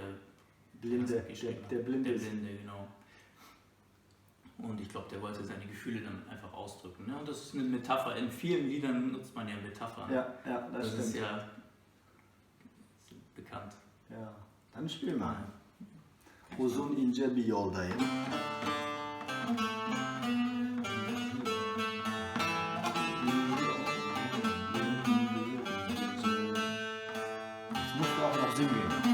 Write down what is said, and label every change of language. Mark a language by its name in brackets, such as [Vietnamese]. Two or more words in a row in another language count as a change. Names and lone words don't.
[German] Blinde, der Blinde. Der Blinde, genau. Und ich glaube, der wollte seine Gefühle dann einfach ausdrücken. Ne? Und das ist eine Metapher. In vielen Liedern nutzt man ja Metaphern. Ja, das stimmt. Ist ja bekannt. Ja, dann spiel mal. [Turkish] Uzun ince bir yoldayım. [German] Jetzt musst du auch noch singen.